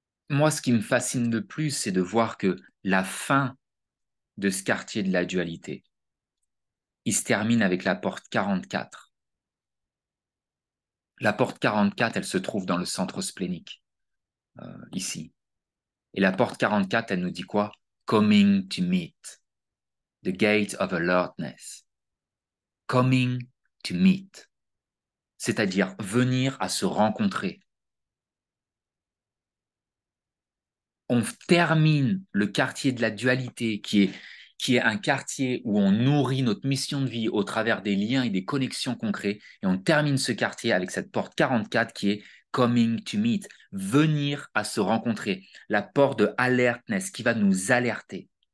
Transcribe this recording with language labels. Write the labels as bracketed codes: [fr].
[fr] Moi, ce qui me fascine le plus, c'est de voir que la fin de ce quartier de la dualité, il se termine avec la porte 44. La porte 44, elle se trouve dans le centre splénique, ici. Et la porte 44, elle nous dit quoi? [en] Coming to meet, the gate of alertness. Coming to meet, [fr] c'est-à-dire venir à se rencontrer. On termine le quartier de la dualité, qui est un quartier où on nourrit notre mission de vie au travers des liens et des connexions concrètes, et on termine ce quartier avec cette porte 44 qui est [en] coming to meet, [fr] venir à se rencontrer, la porte de alertness qui va nous alerter.